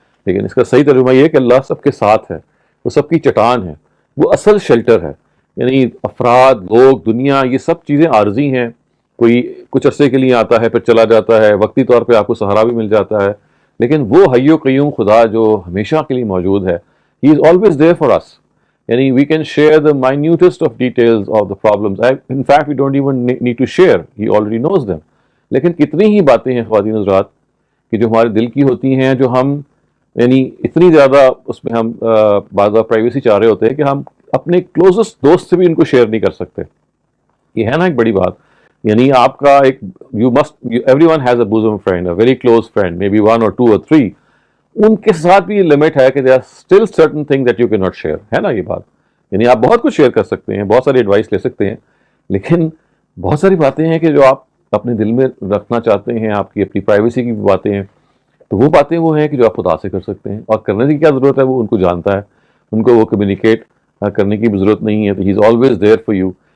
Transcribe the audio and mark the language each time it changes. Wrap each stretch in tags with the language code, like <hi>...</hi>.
<ur>لیکن اس کا صحیح ترجمہ یہ ہے کہ اللہ سب کے ساتھ ہے، وہ سب کی چٹان ہے، وہ اصل شیلٹر ہے. یعنی افراد، لوگ، دنیا، یہ سب چیزیں عارضی ہیں. کوئی کچھ عرصے کے لیے آتا ہے پھر چلا جاتا ہے، وقتی طور پہ آپ کو سہارا بھی مل جاتا ہے، لیکن وہ حی و قیوم خدا جو ہمیشہ کے لیے موجود ہے،</ur> <en>He is always there for us. یعنی we can share the minutest of details of the problems. In fact, we don't even need to share. He already knows them.</en> <ur>لیکن کتنی ہی باتیں ہیں خواتین حضرات کہ جو ہمارے دل کی ہوتی ہیں، جو ہم یعنی اتنی زیادہ اس میں ہم بعض پرائیویسی چاہ رہے ہوتے ہیں کہ ہم اپنے کلوزسٹ دوست سے بھی ان کو شیئر نہیں کر سکتے. یہ ہے نا ایک بڑی بات. یعنی آپ کا ایک</ur> <en>everyone has a bosom friend, a very close friend, maybe 1 or 2 or 3.</en> <ur>ان کے ساتھ بھی یہ لمٹ ہے کہ</ur> <en>there are still certain things that you cannot share.</en> <ur>ہے نا یہ بات. یعنی آپ بہت کچھ شیئر کر سکتے ہیں، بہت ساری ایڈوائس لے سکتے ہیں، لیکن بہت ساری باتیں ہیں کہ جو آپ اپنے دل میں رکھنا چاہتے ہیں، آپ کی اپنی پرائیویسی کی باتیں ہیں، تو وہ باتیں وہ ہیں کہ جو آپ خدا سے کر سکتے ہیں. اور کرنے کی کیا ضرورت ہے، وہ ان کو جانتا ہے، ان کو وہ کمیونیکیٹ کرنے کی بھی ضرورت نہیں ہے. تو</ur> <en>He is always there for you.</en>